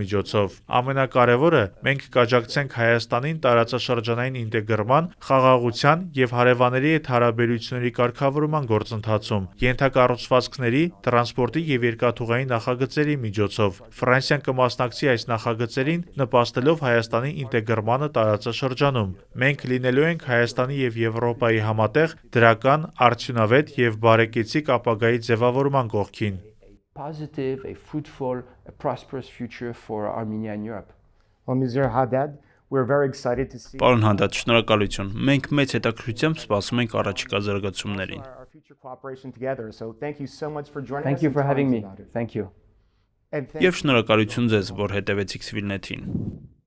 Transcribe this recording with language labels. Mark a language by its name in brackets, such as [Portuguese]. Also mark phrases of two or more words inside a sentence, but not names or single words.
[Armenian] միջոցով։ Ամենակարևորը, մենք կաջակցենք Հայաստանին տարածաշրջանային ինտեգրման, խաղաղության եւ հարևանների հետ հարաբերությունների կարգավորման գործընթացում, ենթակառուցվածքների, տրանսպորտի եւ երկաթուղային նախագծերի միջոցով։ Ֆրանսիան կմասնակցի այս նախագծերին, նպաստելով Հայաստանի ինտեգրմանը տարածաշրջանում։ Մենք լինելու ենք Հայաստանի եւ Եվրոպայի համատեղ դրական, արդյունավետ եւ բարեկեցիկ ապագայի ձևավորման կողքին։ [English] Positive, a fruitful, a prosperous future for Armenia and Europe. Well, Mr. Haddad, we're very excited to see [Armenian] Պարոն Հանդատ, շնորհակալություն։ Մենք մեծ հետաքրքրությամբ սպասում ենք առաջիկա զարգացումներին։ [English] our future cooperation together. So thank you so much for joining Thank us. you and for having telling me. us about it. Thank you. And thank [Armenian] Եվ շնորհակալություն ձեզ, որ հետևեցիք Սվիլնեթին։